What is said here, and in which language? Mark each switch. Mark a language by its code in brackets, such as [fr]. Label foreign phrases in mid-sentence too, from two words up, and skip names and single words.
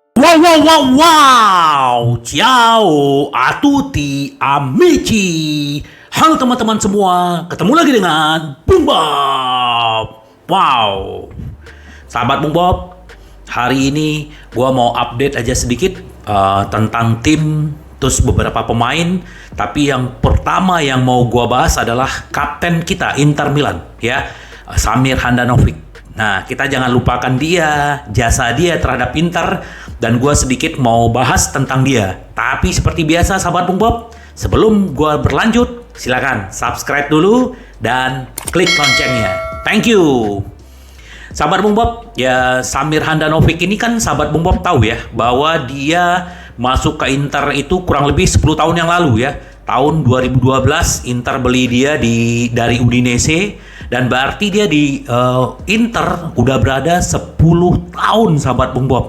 [it] Wow, wow, wow, wow. Ciao a tutti amici. [id] Halo teman-teman semua, ketemu lagi dengan Bung Bob. Wow. Sahabat Bung Bob, hari ini gua mau update aja sedikit tentang tim, terus beberapa pemain. Tapi yang pertama yang mau gua bahas adalah kapten kita Inter Milan, ya, Samir Handanovic. Nah, kita jangan lupakan dia, jasa dia terhadap Inter, dan gue sedikit mau bahas tentang dia. Tapi seperti biasa, sahabat Bung Bob, sebelum gue berlanjut, silakan subscribe dulu dan klik loncengnya. [en] Thank you. [id] Sahabat Bung Bob, ya Samir Handanovic ini kan sahabat Bung Bob tahu ya, bahwa dia masuk ke Inter itu kurang lebih 10 tahun yang lalu ya. Tahun 2012 Inter beli dia dari Udinese, dan berarti dia di Inter udah berada 10 tahun, sahabat Bung Bob.